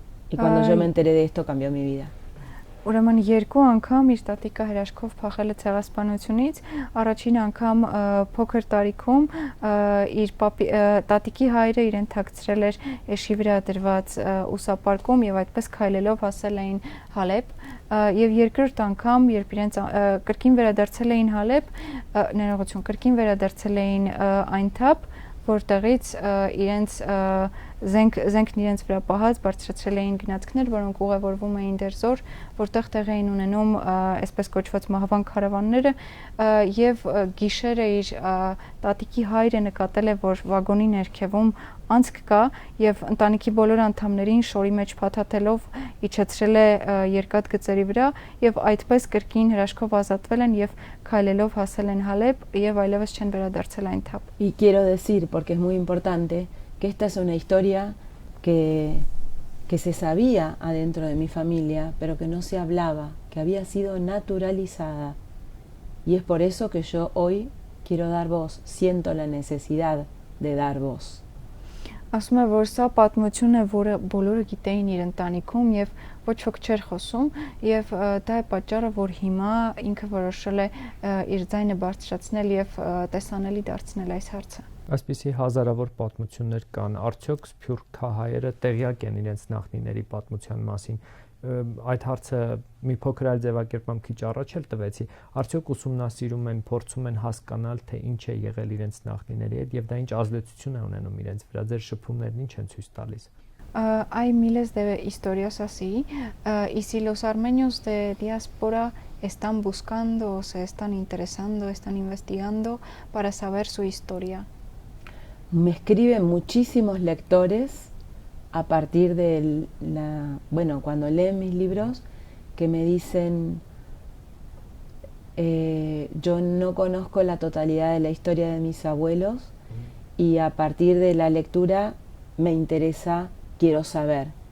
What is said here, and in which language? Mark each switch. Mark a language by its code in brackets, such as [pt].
[es] Y cuando yo me enteré de esto cambió mi vida. [hy] Ուրեմն երկու անգամ իր տատիկը հրաշքով փախել է ցեղասպանությունից, առաջին անգամ փոքր տարիքում իր տատիկի հայրը իրեն թաքցրել էր էշի վրա դրված ուսապարկում եւ այդպես քայլելով հասել էին Հալեբ, եւ երկրորդ անգամ երբ իրենց կրկին վերադարձել էին Հալեբ, ներողություն, կրկին վերադարձել էին Այնթաբ, որտեղից իրենց զենքն իրենց վրա պահած բարձրացրել էին գնացքներ, որոնք ուղևորվում էին Դերզոր, որտեղ տեղ էին ունենում այսպես կոչված մահվան քարավանները, եւ գիշերը իր տատիկի հայրը նկատել է, որ վագոնի ներքևում անցք կա եւ ընտանիքի բոլոր անդամներին շորի մեջ փաթաթելով իջեցրել է երկաթ գծերի վրա եւ այդպես կրկին հրաշքով ազատվել են եւ քայլելով հասել են Հալեբ եւ այլևս չեն վերադարձել Այնթաբ։ [es] Y quiero decir, porque es muy importante, que esta es una historia que se sabía adentro de mi familia, pero que no se hablaba, que había sido naturalizada. Y es por eso que yo hoy quiero dar voz, siento la necesidad de dar voz. [hy] Ասում է, որ սա պատմություն է, որը բոլորը գիտեին իր ընտանիքում եւ ոչ ոք չէր խոսում եւ դա է պատճառը, որ հիմա ինքը որոշել է իր ձայնը բարձրացնել եւ տեսանելի դարձնել այս հարցը։ Այսպիսի հազարավոր պատմություններ կան, արդյոք սփյուռք քահայերը տեղյակ են իրենց նախնիների պատմության մասին։ Այդ հարցը մի փոքր այլ ձևակերպում քիչ առաջ էլ տվեցի, արդյոք ուսումնասիրում են, փորձում են հասկանալ, թե ինչ է եղել իրենց նախնիների հետ եւ դա ինչ ազդեցություն է ունենում իրենց վրա, ձեր շփումներն ինչ են ցույց տալիս։ [es] Hay miles de historias así y si los armenios de diáspora están buscando o se están interesando, están investigando para saber su historia? Me escriben muchísimos lectores a partir de cuando leen mis libros, que me dicen, yo no conozco la totalidad de la historia de mis abuelos y a partir de la lectura me interesa, quiero saber.